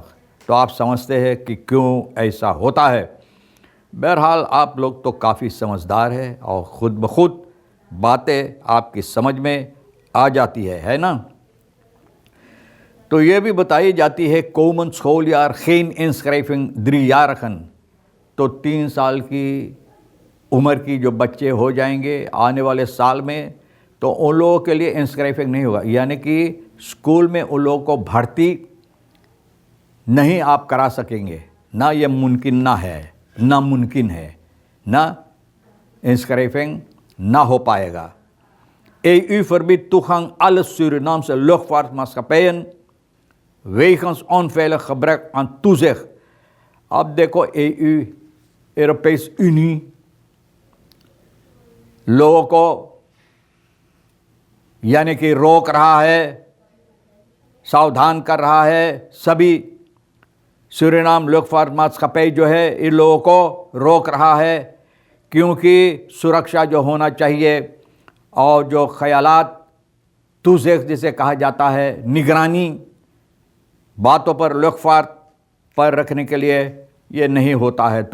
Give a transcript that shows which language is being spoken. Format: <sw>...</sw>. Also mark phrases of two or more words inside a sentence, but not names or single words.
<hi>तो आप समझते हैं कि क्यों ऐसा होता है। बहरहाल आप लोग तो काफ़ी समझदार है और ख़ुद ब खुद बातें आपकी समझ में आ जाती है ना। तो ये भी बताई जाती है कोमन स्कूल यार</hi> <nl>geen inschrijving 3-jarigen।</nl> <hi>तो 3 साल की उम्र की जो बच्चे हो जाएंगे आने वाले साल में, तो उन लोगों के लिए इंस्क्राइबिंग नहीं होगा, यानी कि स्कूल में उन लोगों को भर्ती नहीं आप करा सकेंगे। ना ये मुमकिन ना है, ना मुमकिन है, ना इंस्क्राइबिंग ना हो पाएगा।</hi> <nl>EU verbiedt toegang alle Surinaamse luchtvaartmaatschappijen wegens onveilig gebrek aan toezicht।</nl> <hi>अब देखो, EU यूरोपीय यूनियन लोगों को यानी कि रोक रहा है, सावधान कर रहा है। सभी सूरीनाम लुफ्तवांसा जो है इन लोगों को रोक रहा है, क्योंकि सुरक्षा जो होना चाहिए और जो ख्यालात तुज़ेक जिसे कहा जाता है, निगरानी बातों पर लुफ्तवांसा पर रखने के लिए ये नहीं होता है।</hi>